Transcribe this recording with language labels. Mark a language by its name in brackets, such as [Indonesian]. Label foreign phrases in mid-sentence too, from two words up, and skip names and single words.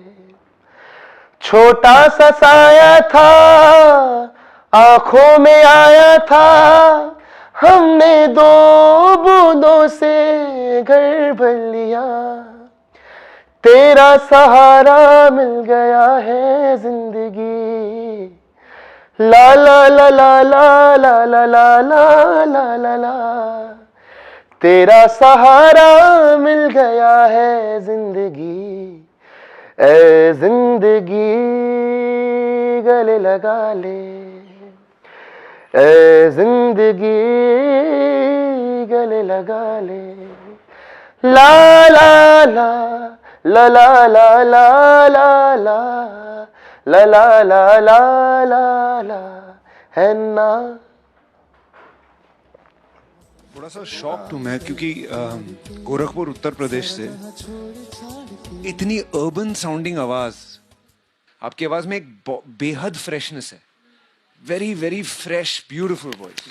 [Hindi] छोटा सा साया था, आंखों में आया था, हमने दो बूंदों से घर भर लिया, तेरा सहारा मिल गया है जिंदगी, ला ला ला ला ला ला ला ला ला ला ला ला, तेरा सहारा मिल गया है जिंदगी, ए जिंदगी गले लगा ले, ए जिंदगी गले लगा ले, ला ला ला ला ला ला ला ला ला ला ला ला ला ला ला है ना। थोड़ा सा शॉक हूँ मैं क्योंकि गोरखपुर उत्तर प्रदेश से इतनी [English] urban sounding [Hindi] आवाज, आपकी आवाज में एक बेहद फ्रेशनेस है, [English] very very fresh beautiful voice.